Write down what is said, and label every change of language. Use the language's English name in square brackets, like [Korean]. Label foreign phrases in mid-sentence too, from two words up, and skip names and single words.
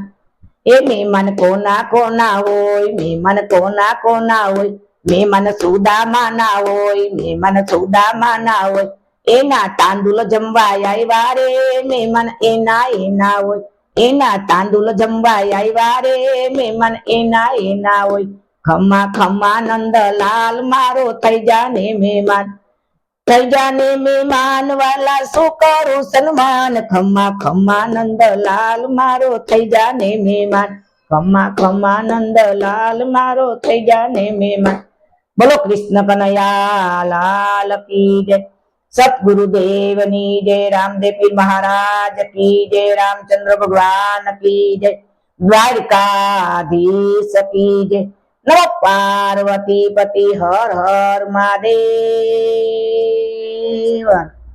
[Gujarati] એ મહેમાન કોના કોના હોય, મહેમાન કોના કોના હોય, મહેમાન સુદામા ના હોય, મહેમાન સુદામા ના હોય, એના તાંદુળ જમવાય આવ્યા રે, મહેમાન એના એના હોય, એના તાંદુળ જમવાય આવ્યા રે, મહેમાન એના એના હોય। ખમ્મા ખમ્મા નંદ લાલ મારો થઈ જાને મહેમાન, થઈ જાને મહેમાન વાલા શું કરું સન્માન ખમ્મા ખમ્મા નંદલાલ મારો થઈ જાને મહેમાન ખમ્મા ખમ્મા નંદલાલ મારો થઈ જાને મહેમાન બોલો [Hindi] कृष्ण कनैया लाल की जय [Gujarati] સતગુરુદેવની જય [Hindi] रामदेव पीर महाराज की जय रामचंद्र भगवान की जय द्वारकाधीश की जय [Gujarati] નમો પાર્વતી પતિ હર હર મહાદેવ